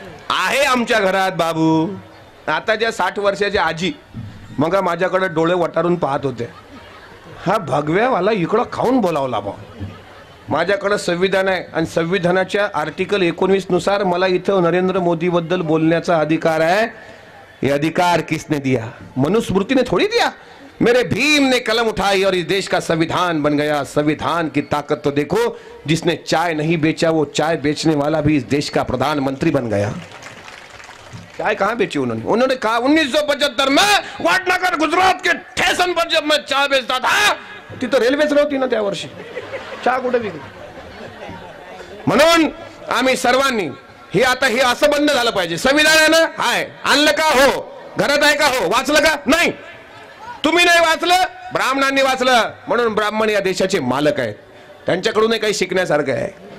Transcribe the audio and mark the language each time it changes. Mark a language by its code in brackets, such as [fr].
[mr] आहे आमच्या घरात बाबू. आता ज्या 60 वर्षाच्या आजी मग माझ्याकडे डोळे वटारून पाहत होते. हा भगव्यावाला इकडं खाऊन बोलावला बा. माझ्याकडे संविधान आहे आणि संविधानाच्या आर्टिकल 19 नुसार मला इथं नरेंद्र मोदी बद्दल बोलण्याचा अधिकार आहे. [hi] ये अधिकार किसने दिया? मनुस्मृति ने थोड़ी दिया. मेरे भीम ने कलम उठाई और इस देश का संविधान बन गया. संविधान की ताकत तो देखो. जिसने चाय नहीं बेचा वो चाय बेचने वाला भी इस देश का प्रधानमंत्री बन गया. चाय कहां बेची उन्होंने कहा 1975 में वाटनाकर गुजरात के स्टेशन पर जब मैं चाय बेचता था, [mr] तिथं रेल्वेच नव्हती ना त्या वर्षी. चहा कुठे विकली? म्हणून आम्ही सर्वांनी हे असं बंद झालं पाहिजे. संविधान आहे ना, हाय, आणलं का? हो. घरात आहे का? हो. वाचलं का? नाही. तुम्ही नाही वाचलं, ब्राह्मणांनी वाचलं, म्हणून ब्राह्मण या देशाचे मालक आहेत. त्यांच्याकडून काही शिकण्यासारखं आहे.